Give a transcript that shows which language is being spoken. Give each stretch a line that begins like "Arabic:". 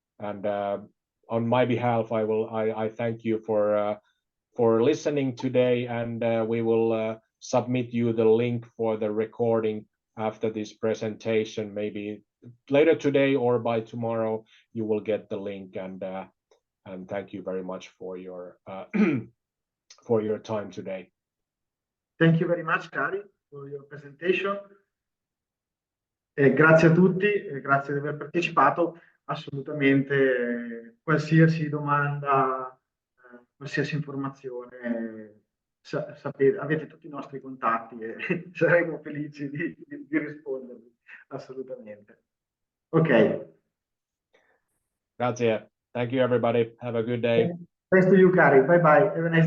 English: And on my behalf, I thank you for listening today, and we will submit you the link for the recording after this presentation. Maybe later today or by tomorrow, you will get the link. And thank you very much for your for your time today. Thank you very much, Cari, for your presentation.
Italian: Grazie a tutti, grazie di aver partecipato. Assolutamente, qualsiasi domanda, qualsiasi informazione, sapete, avete tutti i nostri contatti e saremo felici di rispondervi, assolutamente. Ok. Grazie.
English: Thank you, everybody. Have a good day. Thanks to you, Cari. Bye bye. Have a nice